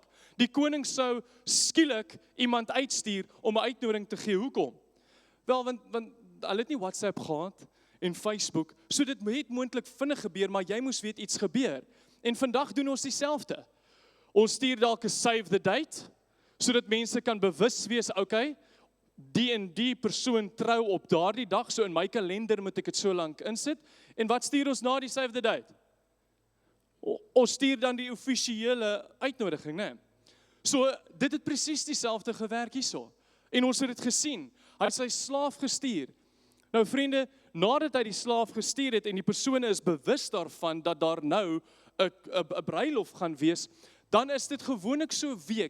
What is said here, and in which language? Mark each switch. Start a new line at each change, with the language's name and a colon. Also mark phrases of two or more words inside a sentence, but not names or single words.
Afrikaans: Die koning sou skielik iemand uitstuur om 'n uitnodiging te gee. Hoekom? Wel, want hulle het nie WhatsApp gehad en Facebook, so dit het moontlik vinnig gebeur, maar jy moes weet iets gebeur. En vandag doen ons dieselfde. Ons stuur dalk 'n
English: save the date,
Afrikaans: sodat mense kan bewus wees, okay, die en die persoon trou op daardie dag, so in my kalender moet ek dit so lank insit. En wat stuur ons na die
English: save the date?
Afrikaans: Ons stuur dan die offisiële uitnodiging, né? So, dit het presies dieselfde gewerk hierso. En ons het dit gesien. Hy het sy slaaf gestuur. Nou vriende, nadat hy die slaaf gestuur het en die persone is bewus daarvan dat daar nou 'n bruilof gaan wees, dan is dit gewoonlik so 'n week.